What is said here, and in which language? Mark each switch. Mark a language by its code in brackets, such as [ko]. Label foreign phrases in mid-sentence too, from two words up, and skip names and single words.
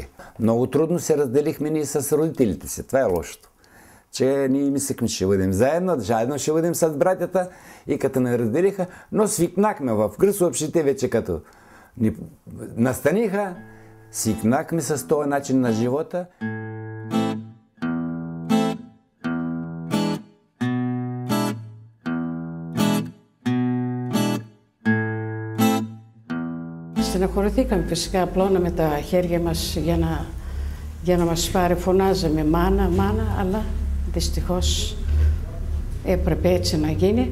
[bg] Много трудно се разделихме ние с родителите си. Това е лошото. Че ние мислехме, че ще бъдем заедно ще бъдем с братята и като не разделиха, но свикнахме в гръцко общежитие вече като ни настаниха, свикнахме с този начин на живота. [el] Στεναχωρηθήκαμε φυσικά, απλώναμε τα χέρια μας για να μας πάρει, φωνάζαμε μάνα, αλλά δυστυχώς έπρεπε έτσι να γίνει.